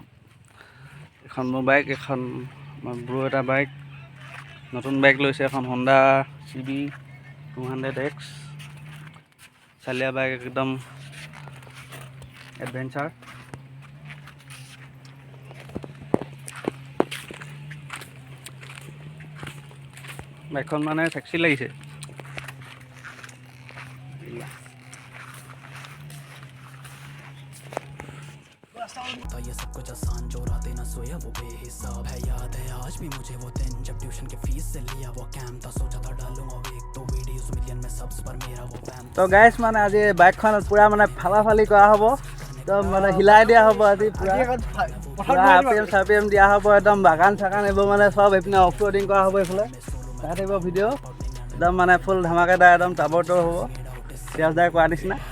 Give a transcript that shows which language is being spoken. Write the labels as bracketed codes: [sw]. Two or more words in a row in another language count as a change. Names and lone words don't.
[as] এখন মোৰ বাইক, এখন ব্ৰ' এটা বাইক, নতুন বাইক লৈছে এখন হণ্ডা CB 200X, চালিয়া বাইক, একদম এডভেঞ্চাৰ। বাইকখন মানে টেক্সি লাগিছে। [hi] ये सब कुछ आसान जो रातें ना सोया वो बेहिसाब है। याद है आज भी मुझे वो दिन जब ट्यूशन के फीस से लिया वो कैम था। सोचा था डालूंगा एक तो वीडियोस मिलियन में सब्स पर मेरा वो फैम। तो गाइस [as] মানে আজি বাইকখন পুৰা মানে ফালাফালি কৰা হ'ব, একদম মানে হিলাই দিয়া হ'ব। আজি পুৰা RPM দিয়া হ'ব, একদম বাগান চাগান এইবোৰ মানে সব এইপিনে [en] off roading [as] কৰা হ'ব। এইফালে তাত আহিব ভিডিঅ' একদম মানে ফুল ধামাকাদাৰ, একদম তাবৰতৰ হ'ব, চিৰাজদাৰ কৰা নিচিনা।